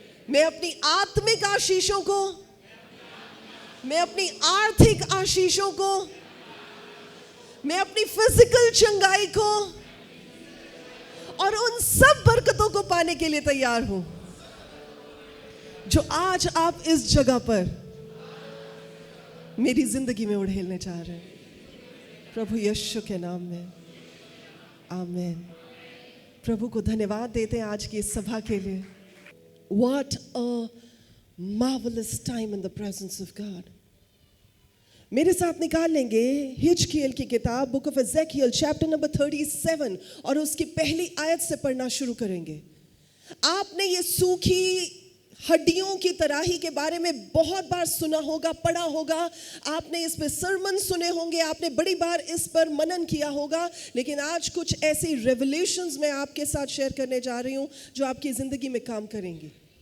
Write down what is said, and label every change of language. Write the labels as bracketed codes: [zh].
[hi] मैं अपनी आत्मिक आशीषों को, मैं अपनी आर्थिक आशीषों को, मैं अपनी फिजिकल चंगाई को और उन सब बरकतों को पाने के लिए तैयार हूं जो आज आप इस जगह पर मेरी जिंदगी में उड़ेलने चाह रहे हैं। प्रभु यीशु के नाम में आमीन। प्रभु को धन्यवाद देते हैं आज की इस सभा के लिए। [en] What a marvelous time in the presence of God. [hi] मेरे साथ निकाल लेंगे हिजकियल की किताब, [en] book of Ezekiel, [hi] chapter number 37, और उसकी पहली आयत से पढ़ना शुरू करेंगे। आपने ये सूखी हड्डियों की तराही के बारे में बहुत बार सुना होगा, पढ़ा होगा, आपने इस पे सरमन सुने होंगे, आपने बड़ी बार इस पर मनन किया होगा, लेकिन आज कुछ ऐसी रेवलेशंस मैं आपके साथ शेयर करने जा रही हूं जो आपकी जिंदगी में काम करेंगी।